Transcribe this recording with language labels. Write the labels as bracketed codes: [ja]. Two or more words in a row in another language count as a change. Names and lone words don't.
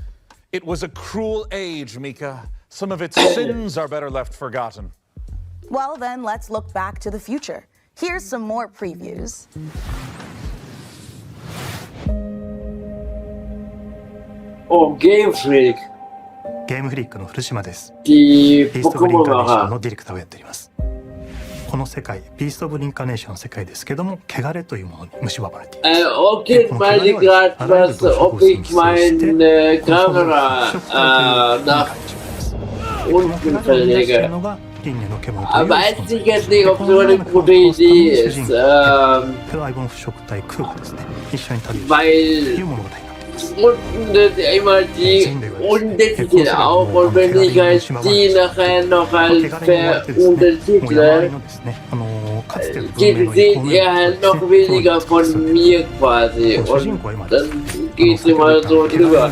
[en] It was a cruel age, Mika. Some of its sins are better left forgotten. Well, then let's look back to the future. Here's some more previews. Oh, Game Freak. [ja] ゲームフリックの古島です。 [de] Die [ja] ビースト・オブ・リンカネーション [de] Pokémon-Macher. [ja] のディレクターをやっております。この世界、ビースト・オブ・リンカネーションの世界ですけども、汚れというものに蝕まれています。 [de] Okay, meine gerade was, ob ich meine Kamera nach unten verlege. Aber weiß ich jetzt nicht, ob so eine gute Idee ist. Weil unten immer die Untertitel auch und wenn ich halt die nachher noch halt untertitle, seht ihr halt noch weniger von mir quasi und dann geht's immer so drüber.